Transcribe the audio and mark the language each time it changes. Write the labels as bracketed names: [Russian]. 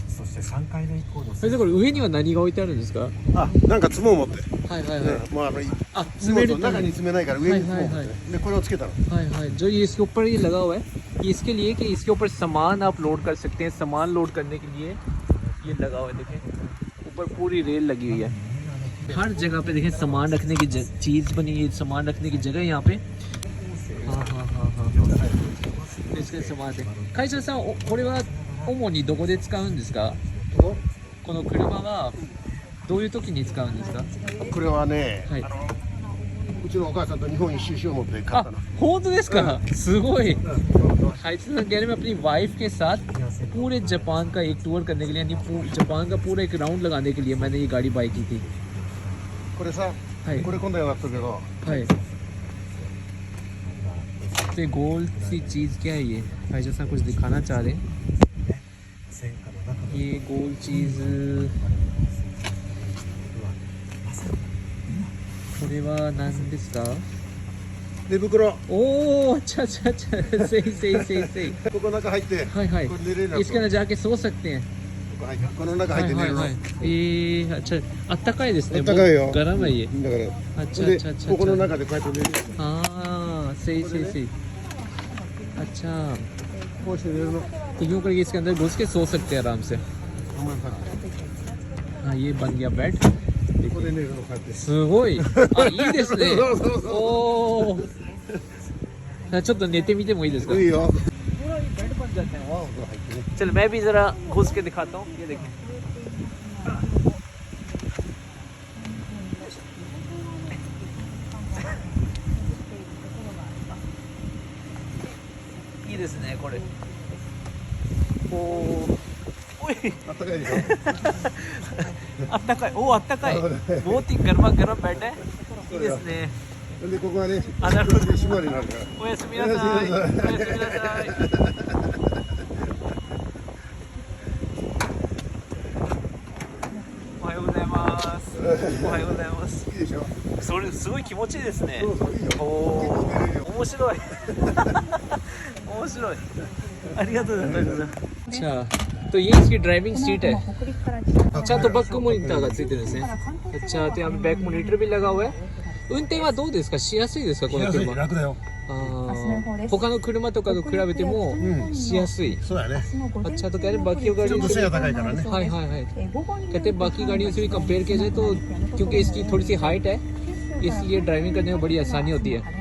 [Japanese] 先生これ上には何が置いてあるんですか。あ、なんか詰めを持って。はいはいはい。まああ、詰める中に詰めないから上に。はいはいはい。でこれをつけたの。はいはい。 [Hindi] जो ये इसके ऊपर ये लगा हुआ है, ये इसके लिए कि इसके ऊपर सामान आप लोड कर सकते हैं। सामान लोड करने के लिए ये लगा हुआ है, देखें ऊपर पूरी रेल लगी हुई है। हर जगह पे देखें सामान रखने की चीज़ बनी है, सामान रखने की जगह यहाँ पे। हाँ हाँ हाँ हाँ। इसके सामान है। [Japanese] खाइचोさん、これは主にどこで使うんですか。この車はどういう時に使うんですか。これはね、はい、うちのお母さんと日本一周しよう思って買ったの。本当ですか。すごい。 [Hindi] खाइचो सान कह रहे मैं अपनी वाइफ के साथ पूरे जापान का एक टूर करने के लिए, यानी जापान का पूरा एक राउंड लगाने के लिए मैंने ये गाड़ी बाई की थी। [Japanese] これさ、これ今度やったけど。はい。 [Hindi] तो गोल सी चीज़ क्या है ये। खाइचो सान कुछ दिखाना चाह रहे हैं। ये गोल चीज़ [Japanese] これは何ですか。寝袋。 [Hindi] おーअच्छा अच्छा अच्छा सही सही सही सही [Japanese] ここ中入って。はいはい。これ寝れる。 [Hindi] इसके अंदर जाके सो सकते हैं। [Japanese] この中入って寝るの。 अच्छाあったかいですね。あったかいよ。 [Hindi] गरम है ये। [Japanese] だから。 [Hindi] अच्छा अच्छा अच्छा। [Japanese] ここの中でこうやって寝る。 [Hindi] हाँ सही सही सही। अच्छा [Japanese] こうして寝るの。 [Hindi] तो यूँ करके इसके अंदर घुस के सो सकते हैं आराम से। हाँ ये बन गया बेड। [Japanese] ここで寝るのこうやって。すごい。あ、いいですね。おお。ちょっと寝てみてもいいですか。いいよ。 [Hindi] चल मैं भी जरा घुस के दिखाता हूँ। ये देखें [Japanese] いいですねこれ。おお。おい。あったかいでしょ。あったかい。おおあったかい。 [Hindi] बहुत ही गर्मा गर्म बेड है। [Japanese] いいですね。でここはね、あ、なるほど。締まりになるから。おやすみなさい。おやすみなさい。おはようございます。おはようございます。いいでしょ。それすごい気持ちいいですね。そうそういいよ。おお、面白い。面白い。ありがとうございます。 [Hindi] अच्छा तो ये इसकी ड्राइविंग सीट है। अच्छा तो बैक मॉनिटर [Japanese] がついてるんですね。 [Hindi] अच्छा तो यहाँ पे बैक मॉनिटर भी लगा हुआ है। [Japanese] 運転はどうですか。しやすいですかこの車。楽だよ。他の車とかと比べてもしやすい。そうだね。 [Hindi] अच्छा तो कह रहे बाकी गाड़ियों से हाई हाई हाई कहते हैं बाकी गाड़ियों से भी कंपेयर किया जाए तो क्योंकि इसकी थोड़ी सी हाइट है इसलिए ड्राइविंग करने में बड़ी आसानी होती है।